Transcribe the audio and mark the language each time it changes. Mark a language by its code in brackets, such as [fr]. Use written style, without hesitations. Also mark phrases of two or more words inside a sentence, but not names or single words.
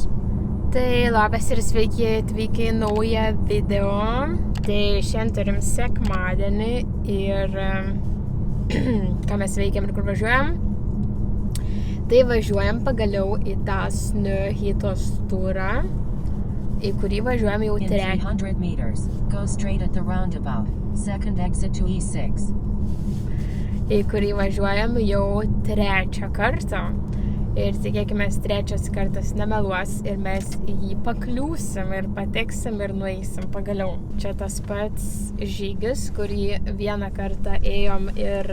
[lt] Tai labas ir sveiki atvykę į naują video. Tai šiandien turim sekmadienį ir ką mes veikiam ir kur važiuojam. Tai važiuojam pagaliau į tą Snøhyttos turą, į kurį važiuojam jau trečią. [en] 300 meters, go straight at the roundabout. Second exit to E6. [lt] Į kurį važiuojam jau trečią kartą. Ir tikėkime, trečias kartas nemeluos ir mes į jį pakliūsim ir pateksim ir nueisim pagaliau. Čia tas pats žygis, kurį vieną kartą ėjom ir...